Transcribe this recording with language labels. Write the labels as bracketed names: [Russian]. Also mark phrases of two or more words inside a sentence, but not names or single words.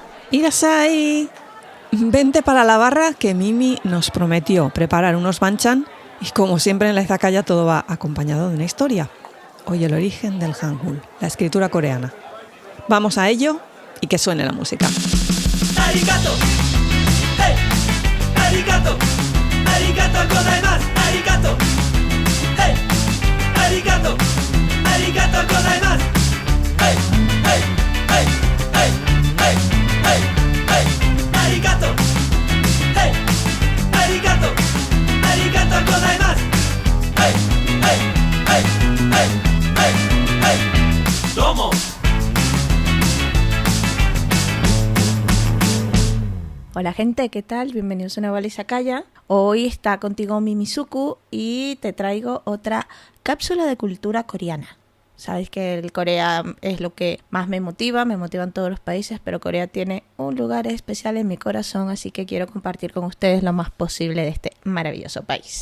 [Spanish] Irasai, vente para la barra que Mimi nos prometió preparar unos banchan y como siempre en la izakaya todo va acompañado de una historia. Hoy el origen del Hangul, la escritura coreana. Vamos a ello y que suene la música. [Japanese] ありがとう、ヘイ、ありがとう、ありがとうございます、ありがとう、ヘイ、ありがとう、ありがとうございます、ヘイ、ヘイ、ヘイ、ヘイ、ヘイ、ヘイ、ヘイ、ありがとう、ヘイ、ありがとう、ありがとうございます、ヘイ、ヘイ、ヘイ、ヘイ、ヘイ、ヘイ、どうも. [Spanish] Hola gente, ¿qué tal? Bienvenidos a una nueva izakaya. Hoy está contigo Mimizuku y te traigo otra cápsula de cultura coreana. Sabes que el Corea es lo que más me motivan todos los países, pero Corea tiene un lugar especial en mi corazón, así que quiero compartir con ustedes lo más posible de este maravilloso país.